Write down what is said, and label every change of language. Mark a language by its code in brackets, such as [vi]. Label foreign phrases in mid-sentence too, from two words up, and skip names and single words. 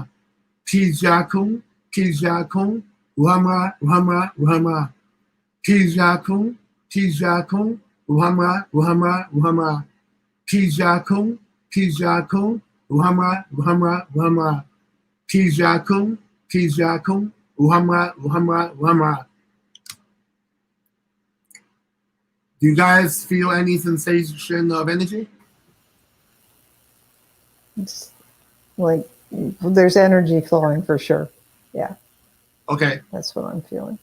[en] Ki Ja Kung, Ki Ja Kung, U Hum Ra, U Hum Ra, U Hum Ra. Ki Ja Kung, Ki Ja Kung, U Hum Ra, U Hum Ra, U Hum Ra. Ki Ja Kung, Ki Ja Kung, U Hum Ra, U Hum Ra, U Hum Ra. Ki Ja Kung, Ki Ja Kung, U Hum Ra, U Hum Ra, U Hum Ra. Do you guys feel any sensation of energy? It's like there's energy flowing for sure. Yeah, Okay, that's what I'm feeling.